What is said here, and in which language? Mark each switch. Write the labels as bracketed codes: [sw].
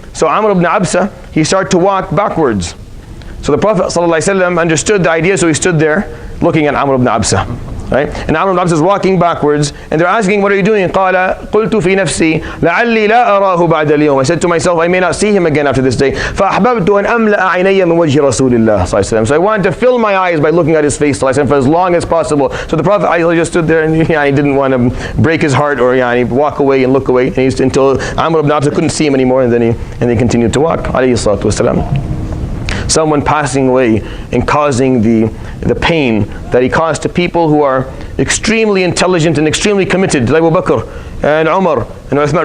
[en] So Amr ibn Absa, he started to walk backwards. So the Prophet ﷺ understood the idea, so he stood there looking at Amr ibn Absa. Right? And Amr ibn Absa is walking backwards, and they're asking, what are you doing? [ar] قال قلت في نفسي لعلي لا أراه بعد اليوم. [en] I said to myself, I may not see him again after this day. [ar] فأحببت أن أملأ عيني من وجه رسول الله صلى الله عليه وسلم. [en] So I wanted to fill my eyes by looking at his face [ar] صلى الله عليه وسلم [en] for as long as possible. So the Prophet just stood there, and he didn't want to break his heart or walk away and look away, and until Amr ibn Absa couldn't see him anymore, and then he continued to walk. [ar] عليه الصلاة والسلام. [en] Someone passing away and causing the pain that he caused to people who are extremely intelligent and extremely committed, like Abu Bakr and Umar and Uthman.